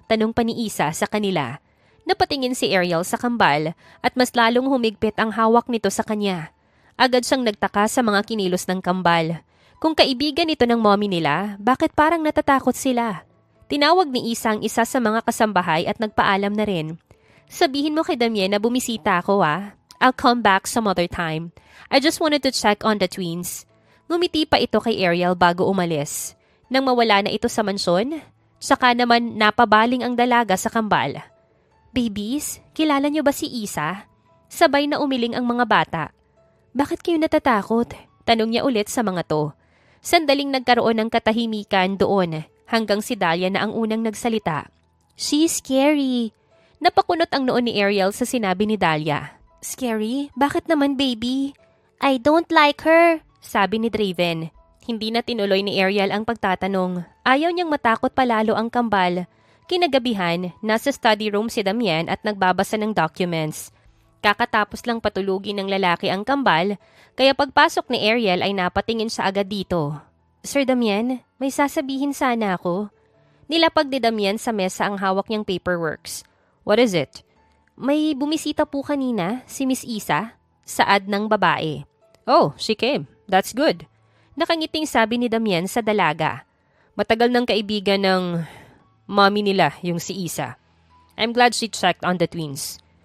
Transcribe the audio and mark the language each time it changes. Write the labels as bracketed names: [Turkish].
[Filipino] Tanong pa ni Isa sa kanila. Napatingin si Ariel sa kambal at mas lalong humigpit ang hawak nito sa kanya. Agad siyang nagtaka sa mga kinilos ng kambal. Kung kaibigan ito ng mommy nila, bakit parang natatakot sila? Tinawag ni Isa ang isa sa mga kasambahay at nagpaalam na rin. Sabihin mo kay Damien na bumisita ako [English] I'll come back some other time. I just wanted to check on the twins. [Filipino] Ngumiti pa ito kay Ariel bago umalis. Nang mawala na ito sa mansyon, saka naman napabaling ang dalaga sa kambal. Babies, kilala niyo ba si Isa? Sabay na umiling ang mga bata. Bakit kayo natatakot? Tanong niya ulit sa mga to. Sandaling nagkaroon ng katahimikan doon hanggang si Dahlia na ang unang nagsalita. [English] She's scary. [Filipino] Napakunot ang noon ni Ariel sa sinabi ni Dahlia. Scary? Bakit naman baby? [English] I don't like her, [Filipino] sabi ni Draven. Hindi na tinuloy ni Ariel ang pagtatanong. Ayaw niyang matakot palalo ang kambal. Kinagabihan, nasa study room si Damien at nagbabasa ng documents. Kakatapos lang patulugin ng lalaki ang kambal, kaya pagpasok ni Ariel ay napatingin siya agad dito. Sir Damien, may sasabihin sana ako. Nilapag ni Damien sa mesa ang hawak niyang paperworks. [English] What is it? [Filipino] May bumisita po kanina, si Miss Isa, saad ng babae. [English] Oh, she came. That's good. [Filipino] Nakangiting sabi ni Damien sa dalaga. Matagal ng kaibigan ng mommy nila, yung si Isa. [English] I'm glad she checked on the twins.